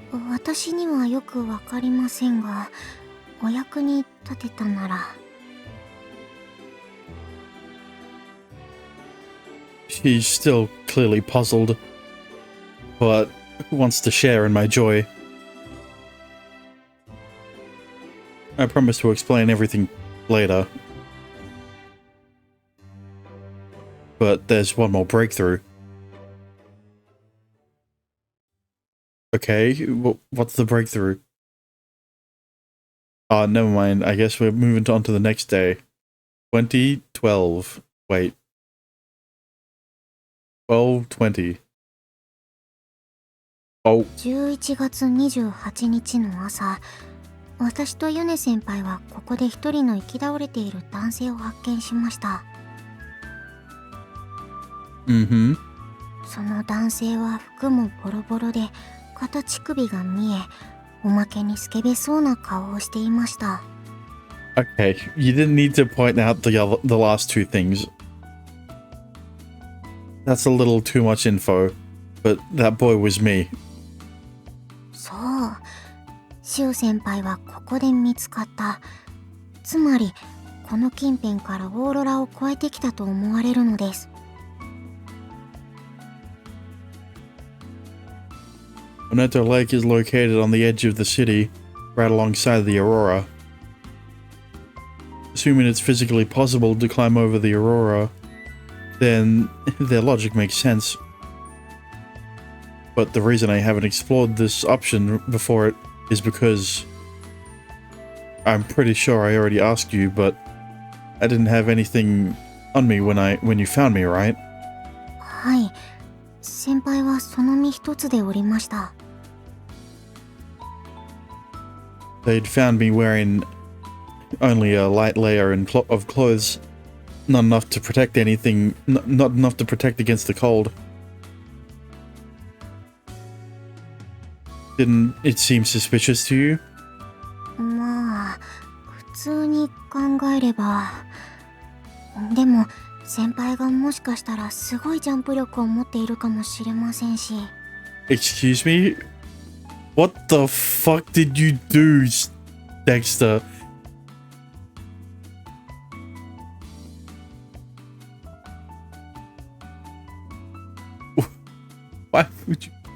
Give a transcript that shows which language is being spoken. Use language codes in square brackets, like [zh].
[ja] 私にはよくわかりませんが、お役に立てたなら。 [en] She's still clearly puzzled, but wants to share in my joy. I promise to explain everything later. But there's one more breakthrough. Okay, what's the breakthrough? Oh, never mind. I guess we're moving on to the next day. 2012. Wait. 12:20. Oh. [ja] 11月28日の朝、私とヨネ先輩はここで一人の生き倒れている男性を発見しました。その男性は服もボロボロで、片乳首が見え、おまけにスケベそうな顔をしていました。 [en] Okay, you didn't need to point out the last two things. That's a little too much info, but that boy was me. [ja] そう、シオ先輩はここで見つかった。つまり、この近辺からオーロラを越えてきたと思われるのです。 [en] Oneto Lake is located on the edge of the city, right alongside the Aurora. Assuming it's physically possible to climb over the Aurora, then their logic makes sense. But the reason I haven't explored this option before it is because I'm pretty sure I already asked you, but I didn't have anything on me when you found me, right? [ja] はい、先輩はその身一つでおりました。 [en] They'd found me wearing only a light layer of clothes, not enough to protect anything, not enough to protect against the cold. Didn't it seem suspicious to you? [ja] まあ、普通に考えれば。でも、先輩がもしかしたらすごいジャンプ力を持っているかもしれませんし。 [en] Excuse me? What the fuck did you do, Dexter? Why would you...